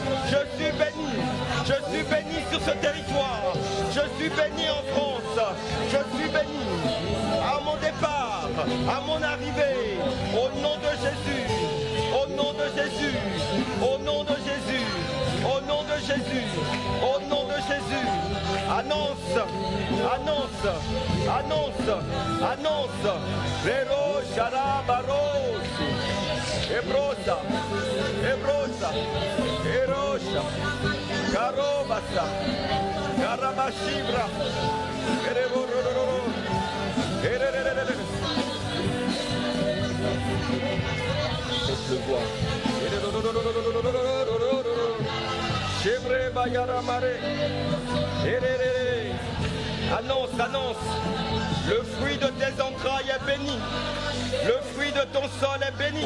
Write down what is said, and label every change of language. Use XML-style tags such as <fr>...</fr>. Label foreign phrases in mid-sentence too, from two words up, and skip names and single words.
<fr>Je suis béni sur ce territoire, je suis béni en France, je suis béni à mon départ, à mon arrivée, au nom de Jésus, au nom de Jésus, au nom de Jésus, au nom de Jésus, au nom de Jésus. Annonce, annonce, annonce, annonce. Vero Sharabaros, Ebrosa, Ebrosa, Erosha, Karobasa, Karabashibra, Erebororo, Ererere. Laisse-le voir. Chebre Bayaramare. Annonce, annonce. Le fruit de tes entrailles est béni. Le fruit de ton sol est béni.</fr>